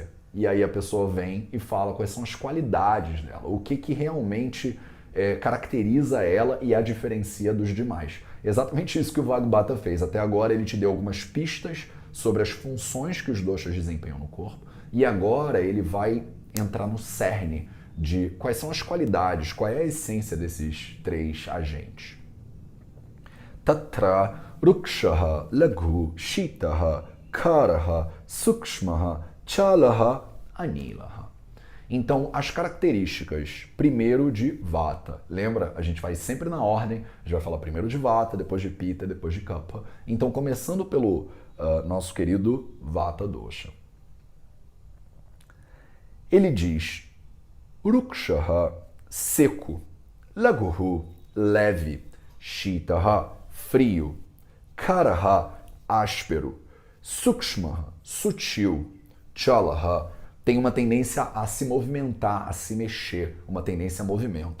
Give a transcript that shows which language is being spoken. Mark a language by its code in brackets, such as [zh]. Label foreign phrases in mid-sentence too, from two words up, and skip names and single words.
[pt] E aí a pessoa vem e fala quais são as qualidades dela, o que realmente caracteriza ela e a diferencia dos demais. Exatamente isso que o Vagbhata fez. Até agora ele te deu algumas pistas sobre as funções que os doshas desempenham no corpo, e agora ele vai entrar no cerne de quais são as qualidades, qual é a essência desses 3 agentes. [sa] Tatra rukshaha laghu shitaha karaha sukshmaha chalaha anilaha. [pt] Então, as características, primeiro de Vata. Lembra? A gente vai sempre na ordem, a gente vai falar primeiro de Vata, depois de Pitta, depois de Kapha. Então, começando pelo nosso querido Vata dosha. Ele diz Rukshaha, seco, Laghu, leve, Shitaha, frio, Karaha, áspero, Sukshmaha, sutil, Chalaha, tem uma tendência a se movimentar, a se mexer, uma tendência a movimento.